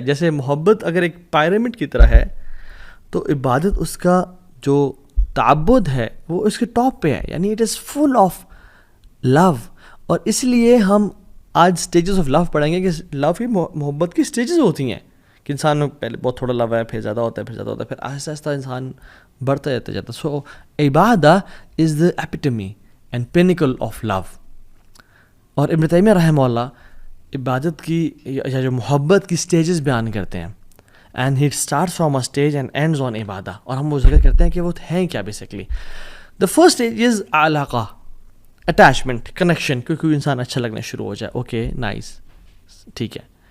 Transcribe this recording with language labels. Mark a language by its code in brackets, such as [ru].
[ur] جیسے محبت اگر ایک پیرامڈ کی طرح ہے تو عبادت اس کا جو تعبد ہے وہ اس کے ٹاپ پہ ہے, یعنی [en] It is full of love. [ur] اور اس لیے ہم آج سٹیجز آف لو پڑھیں گے کہ لو کی محبت کی سٹیجز ہوتی ہیں کہ انسان میں پہلے بہت تھوڑا لو ہے, پھر زیادہ ہوتا ہے, پھر زیادہ ہوتا ہے, پھر آہستہ آہستہ انسان بڑھتا جاتا ہے. [en] So ibadah is the epitome and pinnacle of love. [ur] اور ابن تیمیہ رحمہ اللہ عبادت کی یا جو محبت کی سٹیجز بیان کرتے ہیں, [en] And he starts from a stage and ends on ibadah. [ur] اور ہم وہ ذکر کرتے ہیں کہ وہ ہیں کیا basically. [en] the first stage is alaqah, attachment, connection, [ur] کیونکہ انسان اچھا لگنا شروع ہو جائے, [en] okay nice, [ur] ٹھیک ہے.